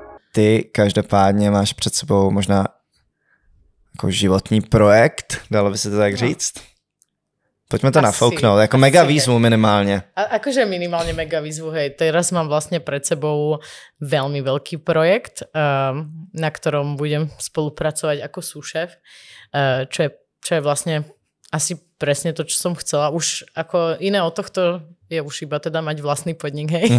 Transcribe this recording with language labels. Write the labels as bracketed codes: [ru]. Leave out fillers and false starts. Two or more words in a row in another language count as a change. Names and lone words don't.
[cs] ty každopádně máš před sebou možná jako životní projekt, dalo by se to tak říct? Poďme to nafouknout, jako mega výzvu minimálně. [sk] Akože minimálne mega výzvu, hej. Teraz mám vlastne pred sebou veľmi veľký projekt, na ktorom budem spolupracovať ako súšef, čo je vlastne asi presne to, čo som chcela. Už ako iné od tohto je už iba teda mať vlastný podnik, hej.